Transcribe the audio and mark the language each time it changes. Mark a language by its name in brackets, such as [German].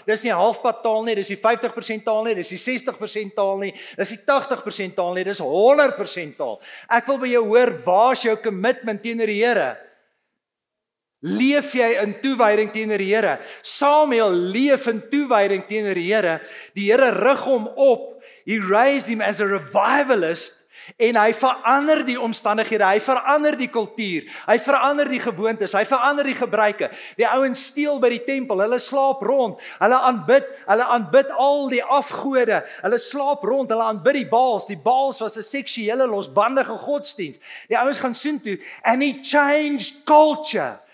[Afrikaans] Dis nie halfpad taal nie, dis nie 50% taal nie, dis nie 60% taal nie, dis nie 80% taal nie, dis 100% taal. Ek wil by jou hoor, waar is jou commitment teenoor die Here? Leef jy in toewyding teenoor die Here? Samuel leef in toewyding teenoor die Here. Die Here rig hom op. [English] He raised him as a revivalist. [Afrikaans] En hy verander die omstandighede, hy verander die kultuur, hy verander die gewoontes, hy verander die gebruike. Die ouens steel by die tempel, hulle slaap rond, hulle aanbid al die afgode, hulle slaap rond, hulle aanbid die Baals. Die Baals was 'n seksuele losbandige godsdiens. Die ouens gaan soontoe [English] and he changed culture.